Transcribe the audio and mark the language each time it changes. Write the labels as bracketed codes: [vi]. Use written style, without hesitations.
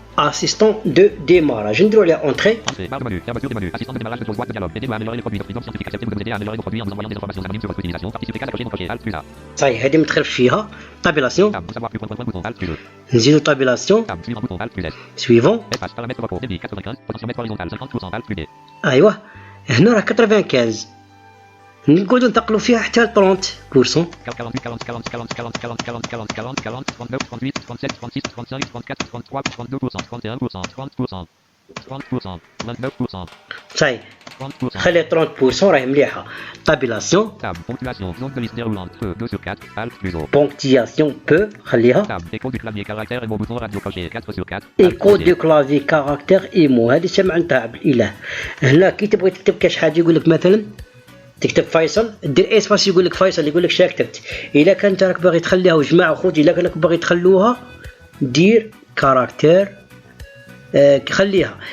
[fr] Assistant de démarrage, contrôle point T. assistant de démarrage [ar] نديرو عليها [fr] entrée. Entrée, barre de menu, fermeture du menu, assistant de démarrage de boîte de dialogue. Aidez-vous à améliorer les produits. Notre freedom scientifique acceptez vous aider à améliorer vos produits en vous envoyant des informations anonymes sur votre utilisation. Participez qu'à cocher non cocher, Alt plus A. [ar] صاي هذه متخلف فيها طابيلاسيون. [fr] Tab, pour savoir plus point bouton, Alt plus E. [ar] نزيدو طابيلاسيون [fr] Tab, suivant bouton, Alt plus S. suivant. Espace, paramètres vocaux, débit 95, potentiomètre horizontal 50%, Alt plus D. [ar] ايوا هنا راه 95 نقعدو ننتقلو فيها حتى ل 30%. [fr] 48, 40, 40, 40, 40, 40, 40, 40, 40, 40, 40, 39, 38, 37, 36, 35, 34, 33, 32%, 31%, 30%, 30%, 29%, صاي 30%. [ar] خلي 30% راهي مليحه. طابيلاسيون [fr] Tab, ponctuation, zone de liste déroulante, E, 2 sur 4, Alt plus O. [ar] بونكتياسيون بو خليها. [fr] Tab, écho du clavier, caractère et mot bouton radio coché, 4 sur 4. [ar] ايكو دو كلافي كاركتير ايمو هذه سمعنتها بالاله. هنا كي تبغي تكتب كاش حاجه يقول لك مثلا تكتب فيصل دير اسباس يقول لك فيصل يقول لك شا كتبت. الا كنت راك باغي تخليها وجماعه خوتي الا كانك باغي تخلوها دير كاركتير خليها.